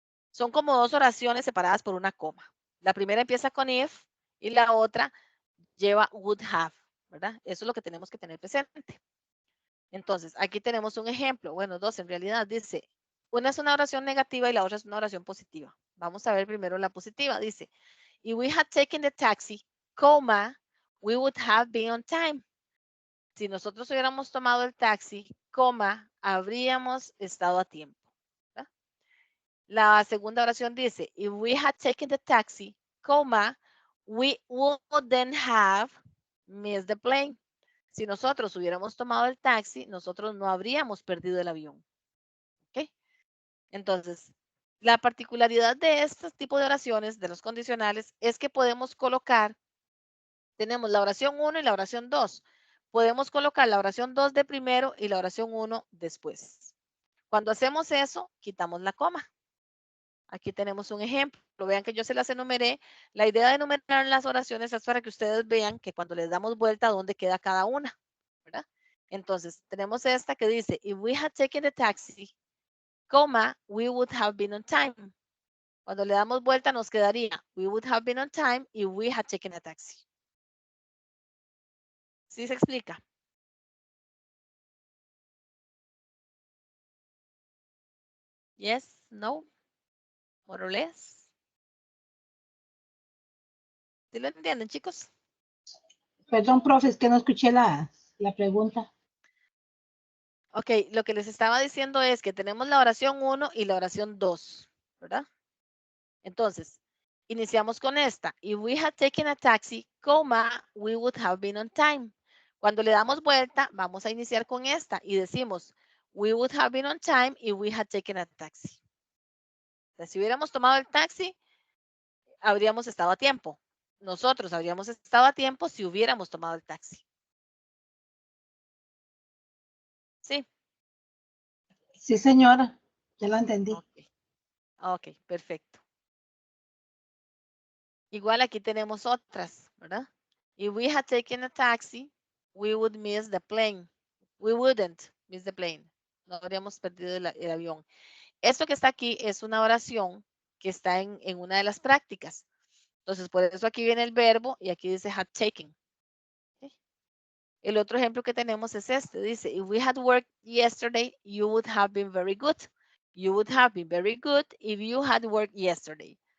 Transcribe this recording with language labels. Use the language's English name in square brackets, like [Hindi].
[Spanish] Son como dos oraciones separadas por una coma. La primera empieza con if y la otra lleva would have, ¿verdad? Eso es lo que tenemos que tener presente. Entonces, aquí tenemos un ejemplo, bueno, dos en realidad, dice, una es una oración negativa y la otra es una oración positiva. Vamos a ver primero la positiva, dice, [English] if we had taken the taxi, coma, we would have been on time. [Spanish] Si nosotros hubiéramos tomado el taxi, coma, habríamos estado a tiempo. ¿verdad? La segunda oración dice, [English] if we had taken the taxi, coma, we wouldn't have missed the plane. [Spanish] Si nosotros hubiéramos tomado el taxi, nosotros no habríamos perdido el avión. ¿Ok? Entonces, la particularidad de este tipo de oraciones, de los condicionales, es que podemos colocar, tenemos la oración 1 y la oración 2. Podemos colocar la oración 2 de primero y la oración 1 después. Cuando hacemos eso, quitamos la coma. Aquí tenemos un ejemplo. Vean que yo se las enumeré. La idea de enumerar las oraciones es para que ustedes vean que cuando les damos vuelta, dónde queda cada una. ¿verdad? Entonces, tenemos esta que dice, [English] if we had taken the taxi, coma, we would have been on time. [Spanish] Cuando le damos vuelta nos quedaría, [English] we would have been on time if we had taken a taxi. [Spanish] ¿Sí se explica? [English] Yes, no, more or less. [Spanish] ¿Sí lo entienden, chicos? Perdón, profe, es que no escuché la pregunta. Ok, lo que les estaba diciendo es que tenemos la oración 1 y la oración 2, ¿verdad? Entonces, iniciamos con esta. [English] If we had taken a taxi, coma, we would have been on time. [Spanish] Cuando le damos vuelta, vamos a iniciar con esta y decimos, [English] we would have been on time if we had taken a taxi. [Spanish] O sea, si hubiéramos tomado el taxi, habríamos estado a tiempo. nosotros habríamos estado a tiempo si hubiéramos tomado el taxi. ¿Sí? Sí, señora. Ya la entendí. Ok. Ok, perfecto. Igual aquí tenemos otras, ¿verdad? [English] If we had taken a taxi, we would miss the plane. We wouldn't miss the plane. [Spanish] No habríamos perdido el avión. Esto que está aquí es una oración que está en una de las prácticas. Entonces, por eso aquí viene el verbo y aquí dice had taken. ¿Sí? El otro ejemplo que tenemos es este. Dice, [English] if we had worked yesterday, you would have been very good. You would have been very good if you had worked yesterday.